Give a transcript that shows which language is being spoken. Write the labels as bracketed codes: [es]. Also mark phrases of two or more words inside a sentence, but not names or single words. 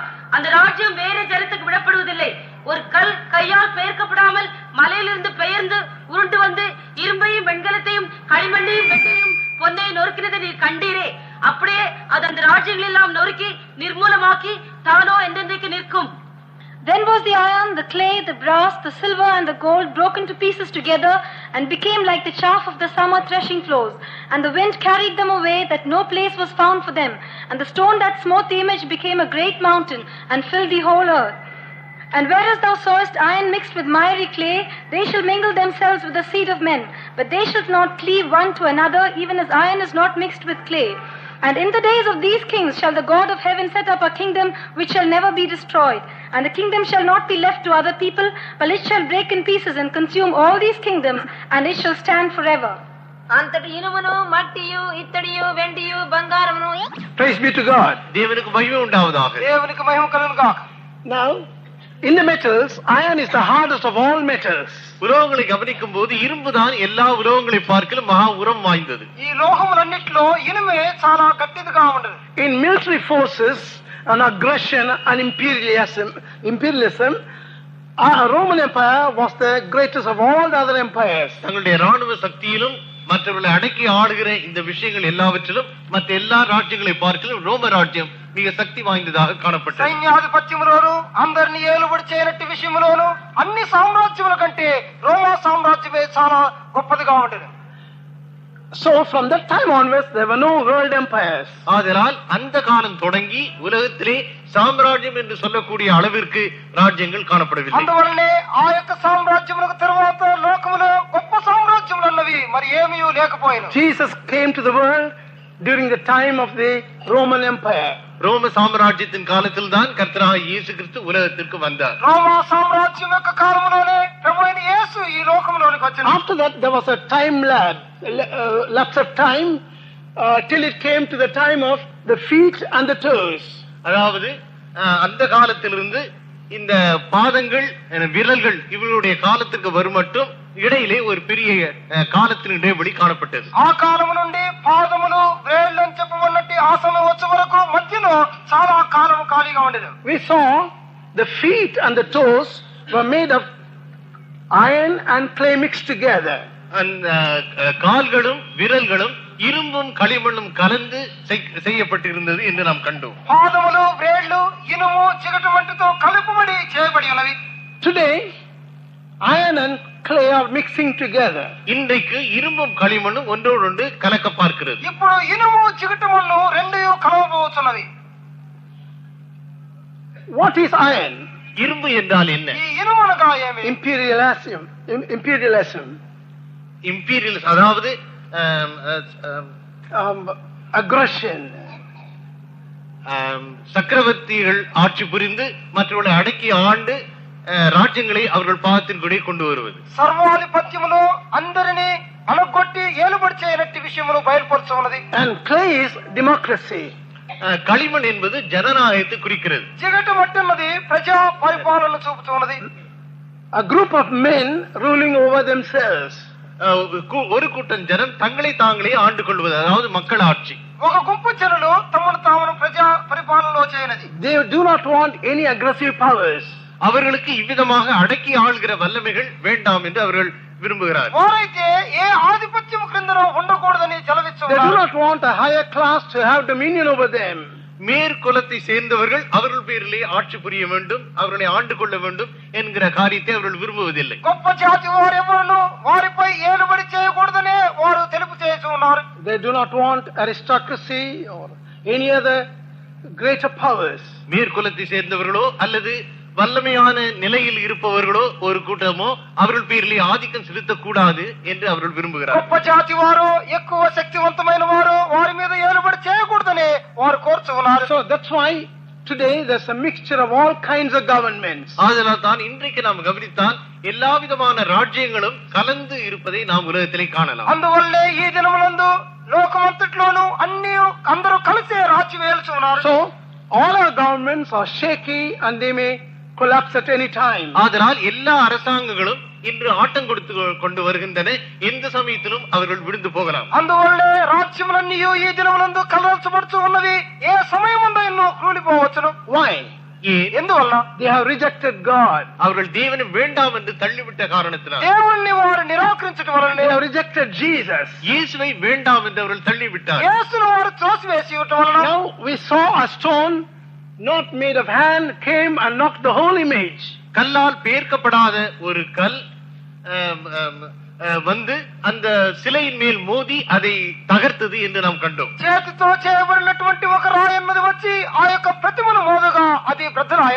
[ta] அந்த ராஜ்யம் வேற ஜனத்துக்கு விடப்படுவதில்லை. ஒரு கல் கையால் பெயர்க்கப்படாமல் மலையிலிருந்து பெயர்ந்து உருண்டு வந்து இரும்பையும் வெண்கலத்தையும் களிமண்ணையும் வெண்ணையும் பொன்னை நொறுக்கினதை நீர் கண்டீரே, அப்படியே அது அந்த ராஜ்யங்கள் எல்லாம் நொறுக்கி நிர்மூலமாக்கி தானோ என்றென்றைக்கு நிற்கும். [en] Then was the iron, the clay, the brass, the silver and the gold broken to pieces together and became like the chaff of the summer threshing floors. And the wind carried them away that no place was found for them. And the stone that smote the image became a great mountain and filled the whole earth. And whereas thou sawest iron mixed with miry clay, they shall mingle themselves with the seed of men. But they shall not cleave one to another, even as iron is not mixed with clay. And in the days of these kings shall the God of heaven set up a kingdom which shall never be destroyed. And the kingdom shall not be left to other people, but it shall break in pieces and consume all these kingdoms, and it shall stand forever. [te] అంతటి ఇనుమును మట్టియు ఇత్తడియు వెండియు బంగారమును. [en] Praise be to God. [ta] தேவனுக்கு மகிமை உண்டாவதாக. [te] దేవునికి మహిమ కలుగును గాక. [en] Now, in the metals, iron is the hardest of all metals. [ta] உலோகங்களை கவனிக்கும் போது இரும்பு தான் எல்லா உலோகங்களை பார்க்கலும் மகா உரம் வாய்ந்தது. [te] ఈ లోహములన్నిటిలో ఇనుమే చాలా గట్టిదిగా ఉండదు. [en] In military forces, an aggression and imperialism, Roman Empire was the greatest of all the other empires. [ta] தங்களுடைய ராணுவ சக்தியிலும் மற்றவர்களை அடக்கி ஆளுகிற இந்த விஷயங்கள் எல்லாவற்றிலும் மற்ற எல்லா ராஜ்யங்களை பார்க்கலும் ரோம ராஜ்யம் மிக சக்தி வாய்ந்ததாக காணப்பட்டது. [te] సైన్యాధిపత్యములోను అందరిని ఏలుబడి చేయనట్టి విషయములోను అన్ని సామ్రాజ్యముల కంటే రోమా సామ్రాజ్యమే చాలా గొప్పదిగా ఉండేది. [en] So from that time onwards there were no world empires. [ta] ஆதலால் அந்த காலம் தொடங்கி உலகத்திலே சாம்ராஜ்யம் என்று சொல்லக்கூடிய அளவிற்கு ராஜ்யங்கள் காணப்படவில்லை. [te] అందువల్లనే ఆ యొక్క సామ్రాజ్యములకు తరువాత లోకములో గొప్ప సామ్రాజ్యములు అన్నవి మరి ఏమీ లేకపోయినా. [en] Jesus came to the world during the time of the Roman Empire. [ta] ரோம சாம்ராஜ்யத்தின் காலத்தில் தான் கர்த்தராகிய இயேசு கிறிஸ்து உலகத்திற்கு வந்தார். [te] రోమా సామ్రాజ్యం యొక్క కాలములోనే ప్రభువైన యేసు ఈ లోకములోనికి వచ్చాడు. [en] After that there was a time lapse of time till it came to the time of the feet and the toes. [ta] அதாவது அந்த காலத்திலிருந்து இந்த பாதங்கள் விரல்கள் இவர்களுடைய காலத்துக்கு வரும் மட்டும் இடையிலே ஒரு பெரிய காலத்தின் இடைவெளி காணப்பட்டது. [te] ఆ కాలము నుండి పాదములు వేళ్ళు అని చెప్పబడినట్టు ఆ సమయం వచ్చే వరకు మధ్యలో చాలా కాలము ఖాళీగా ఉండేది. [en] We saw the feet and the toes were made of iron and clay mixed together. [ta] அந்த கால்களும் விரல்களும் இரும்பும் களிமண்ணும் கலந்து செய்யப்பட்டிருந்தது என்று நாம் கண்டோம். [te] పాదములు వేళ్ళు ఇనుము చిగటు వంటితో కలుపుబడి చేయబడి ఉన్నవి. [en] Today iron and clay are mixing together. [ta] இன்றைக்கு இரும்பும் களிமண்ணும் ஒன்றோடொன்று கலக்க பார்க்கிறது. [te] ఇప్పుడు ఇనుము చిగటు మన్ను రెండు కలవబోతున్నవి. [en] What is iron? [ta] இரும்பு என்றால் என்ன? [te] ఈ ఇనుము అనగా ఏమి? [en] Imperialism. [ta] அதாவது [en] aggression. [ta] சக்கரவர்த்திகள் ஆட்சி புரிந்து மற்றவர்களை அடக்கி ஆண்டு ராஜ்யங்களை அவர்கள் பாதத்தின்கூட கொண்டு வருவது. [te] సర్వాధిపత్యమును అందరినీ అలగొట్టి ఏలుబడి చేయనట్టి విషయమును బయలుపరచున్నది. [en] And clay is democracy. [ta] களிமண் என்பது ஜனநாயகத்தை குறிக்கிறது. [te] చిగటు మట్టున్నది ప్రజా పరిపాలన చూపుతున్నది. [en] A group of men ruling over themselves. [ta] ஒரு கூட்டம் ஜனம் தங்களை தாங்களே ஆண்டு கொள்வது, அதாவது மக்கள் ஆட்சி. [te] ఒక గుంపు జనులు తమను తాము ప్రజా పరిపాలనలో చేయనది. [en] They do not want any aggressive powers. [ta] அவர்களுக்கு இவ்விதமாக அடக்கி ஆள்கிற வல்லமைகள் வேண்டாம் என்று அவர்கள் விரும்புகிறார். [te] వారైతే ఏ ఆధిపత్యం క్రిందనో ఉండకూడదని [en] They do [te] చెలవిస్తున్నారు. [en] not want a higher class to have dominion over them. [ta] மேற்குலத்தை சேர்ந்தவர்கள் அவர்கள் பேரிலே ஆட்சி புரிய வேண்டும், அவர்களை ஆண்டு கொள்ள வேண்டும் என்கிற காரியத்தை அவர்கள் விரும்புவதில்லை. [te] గొప్ప జాతి వారెవరును వారిపై ఏలుబడి చేయకూడదనే వారు తెలుపు చేసి ఉన్నారు. [en] They do not want aristocracy or any other greater powers. [ta] மேற்குலத்தை சேர்ந்தவர்களோ அல்லது வல்லமையான நிலையில் இருப்பவர்களோ ஒரு கூட்டமோ அவர்கள் பேரிலே ஆதிக்கம் செலுத்தக்கூடாது என்று அவர்கள் விரும்புகிறார். [te] గొప్ప జాతి వారు ఎక్కువ శక్తివంతమైన వారు వారి మీద ఏలుబడి చేయకూడదని వారు కోరుచున్నారు. [en] So that's why today there's a mixture of all kinds of governments. [ta] அதனால் தான் இன்றைக்கு நாம் கவனித்தால் எல்லா விதமான ராஜ்யங்களும் கலந்து இருப்பதை நாம் உலகத்திலே காணலாம். [te] అందువల్లే ఈ దినములందు లోకమంతట్లోనూ అన్ని అందరూ కలిసే రాజ్యం ఏలుచున్నారు. [en] So all our governments are shaky and they may collapse at any time. [ta] அதனால் எல்லா அரசாங்கங்களும் இன்று ஆட்டம் கொடுத்து கொண்டு வருகின்றன. எந்த சமயத்திலும் அவர்கள் விழுந்து போகலாம். [te] అందువల్లే రాజ్యములన్నీ ఈ దినములందు కలవరచబడుతూ ఉన్నవి. ఏ సమయముందైనో కూలిపోవచ్చును. [en] Why? [ta] ஏன்? [te] ఎందువల్ల? [en] They have rejected God. [ta] அவர்கள் தேவனை வேண்டாம் என்று தள்ளிவிட்ட காரணத்தினால், [te] దేవుణ్ణి వారు నిరాకరించడం వలన, [en] They have rejected Jesus. [ta] இயேசுவை வேண்டாம் என்று அவர்கள் தள்ளிவிட்டார். [te] యేసును వారు త్రోసివేసి ఉండటం వలన, [en] Now we saw a stone not made of hand came and knocked the whole image. [ta] கல்லால் பெயர்க்கப்படாத ஒரு கல் வந்து அந்த சிலையின் மேல் மோதி அதை தகர்த்தது என்று நாம் கண்டோம். [te] చేతితో చేయబడినటువంటి ఒక రాయి అన్నది వచ్చి ఆ యొక్క ప్రతిమను మోదగా అది బ్రద్దలాయను.